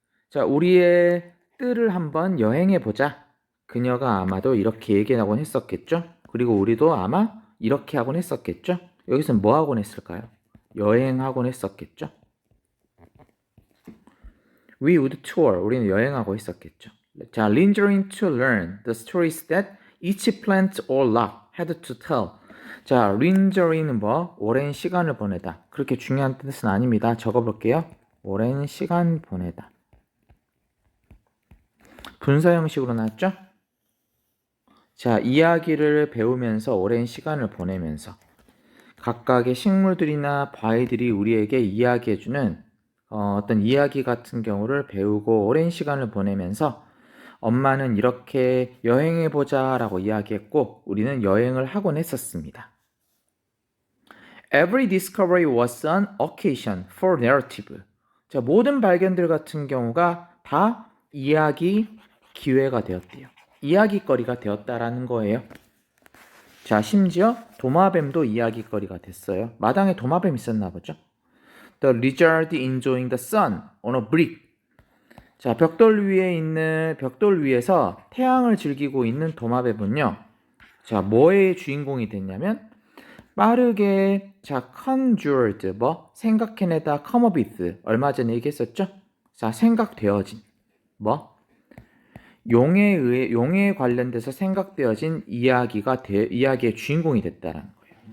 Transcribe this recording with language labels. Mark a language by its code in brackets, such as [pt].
[ko] 자, 우리의 뜰을 한번 여행해 보자. 그녀가 아마도 이렇게 얘기하곤 했었겠죠? 그리고 우리도 아마 이렇게 하곤 했었겠죠? 여기서 뭐 하곤 했을까요? 여행하곤 했었겠죠? [en] We would tour. [ko] 우리는 여행하고 있었겠죠. [en] 자, lingering to learn the stories that each plant or rock had to tell. [ko] 자, lingering은 뭐? 오랜 시간을 보내다. 그렇게 중요한 뜻은 아닙니다. 적어볼게요. 오랜 시간 보내다. 분사 형식으로 나왔죠? 자, 이야기를 배우면서 오랜 시간을 보내면서 각각의 식물들이나 바위들이 우리에게 이야기해주는 어떤 이야기 같은 경우를 배우고 오랜 시간을 보내면서 엄마는 이렇게 여행해보자 라고 이야기했고 우리는 여행을 하곤 했었습니다. [en] Every discovery was an occasion for narrative. [ko] 자, 모든 발견들 같은 경우가 다 이야기 기회가 되었대요. 이야기거리가 되었다라는 거예요. 자, 심지어 도마뱀도 이야기거리가 됐어요. 마당에 도마뱀 있었나 보죠. [en] The lizard enjoying the sun on a brick. [ko] 자, 벽돌 위에서 태양을 즐기고 있는 도마뱀은요. 자, 뭐의 주인공이 됐냐면 빠르게 자, conjured 뭐 생각해내다 [en] come up with [ko] 얼마 전에 얘기했었죠? 자, 생각되어진 뭐 용에 관련돼서 생각되어진 이야기의 주인공이 됐다라는 거예요.